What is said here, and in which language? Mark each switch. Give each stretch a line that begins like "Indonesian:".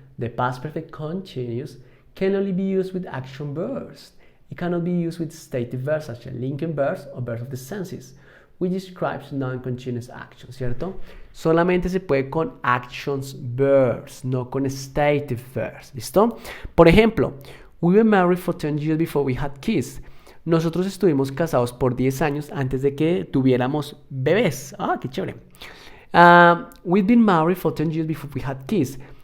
English: The past perfect continuous can only be used with action verbs. It cannot be used with stative verbs such as linking verbs or verbs of the senses, which describes non-continuous action, ¿cierto?
Spanish: Solamente se puede con actions verbs, no con stative verbs, ¿listo? Por ejemplo,
English: we were married for 10 years before we had kids.
Spanish: Nosotros estuvimos casados por 10 años antes de que tuviéramos bebés. Ah, qué chévere.
English: We've been married for 10 years before we had kids.